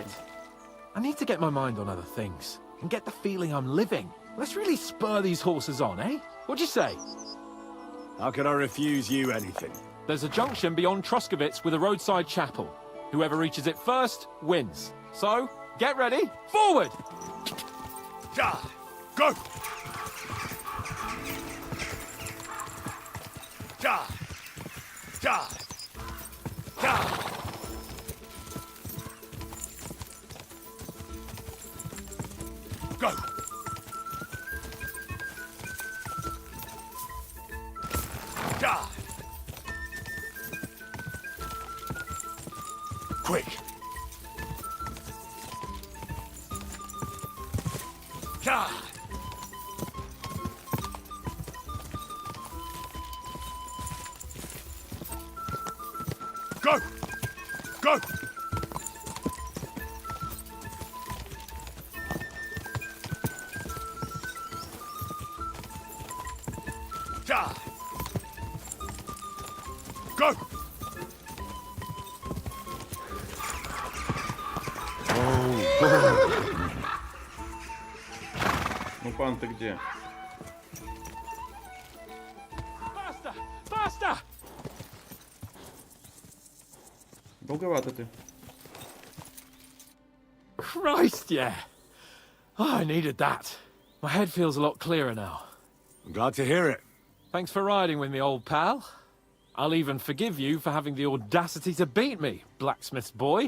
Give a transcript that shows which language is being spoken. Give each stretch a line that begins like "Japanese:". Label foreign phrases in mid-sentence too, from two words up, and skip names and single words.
English: I need to get my mind on other things, and get the feeling I'm living. Let's really spur these horses on, eh? What'd you say? How can I refuse you anything? There's a junction beyond Troskovitz with a roadside chapel. Whoever reaches it first, wins. So, get ready, forward! Ja! Go! Ja! Ja! Ja! Go! Ja! Quick! Ja! Go! Go! Ja! Go!
Russian: Ну, пан, ты где?
English: Faster! Faster!
Russian: Долговато ты.
English: Christ, yeah. Oh, I needed that. My head feels a lot clearer now. I'm glad to hear it. Thanks for riding with me, old pal. I'll even forgive you for having the audacity to beat me, blacksmith's boy.